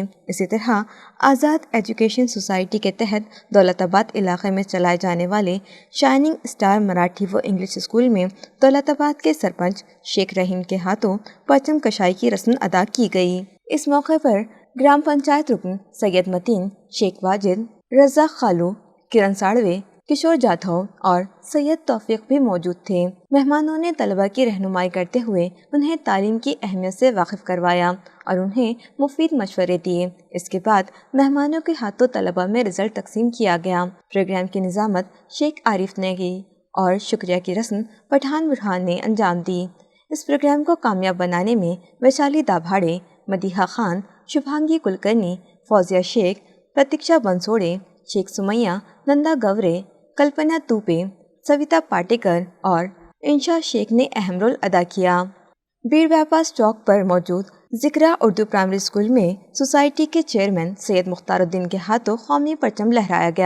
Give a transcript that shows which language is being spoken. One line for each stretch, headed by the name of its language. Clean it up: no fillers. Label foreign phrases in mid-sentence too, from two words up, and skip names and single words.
Urdu: اسی طرح آزاد ایجوکیشن سوسائٹی کے تحت دولت آباد علاقے میں چلائے جانے والے شائننگ اسٹار مراٹھی و انگلش اسکول میں دولت آباد کے سرپنچ شیخ رحیم کے ہاتھوں پرچم کشائی کی رسم ادا کی گئی۔ اس موقع پر گرام پنچایت رکن سید متین، شیخ واجد، رزاق خالو، کرن ساڑوے، کشور جاتھو اور سید توفیق بھی موجود تھے۔ مہمانوں نے طلباء کی رہنمائی کرتے ہوئے انہیں تعلیم کی اہمیت سے واقف کروایا اور انہیں مفید مشورے دیے۔ اس کے بعد مہمانوں کے ہاتھوں طلباء میں رزلٹ تقسیم کیا گیا۔ پروگرام کی نظامت شیخ عارف نے کی اور شکریہ کی رسم پٹھان برہان نے انجام دی۔ اس پروگرام کو کامیاب بنانے میں ویشالی دابھاڑے، مدیحہ خان، شبھانگی کلکرنی، فوزیہ شیخ، پرتیکشا بنسوڑے، شیخ سمیہ، نندا گورے، کلپنا توپے، سویتا پاٹیکر اور انشا شیخ نے اہم رول ادا کیا۔ بیر بائی چوک پر موجود ذکرہ اردو پرائمری اسکول میں سوسائٹی کے چیئرمین سید مختار الدین کے ہاتھوں قومی پرچم لہرایا گیا۔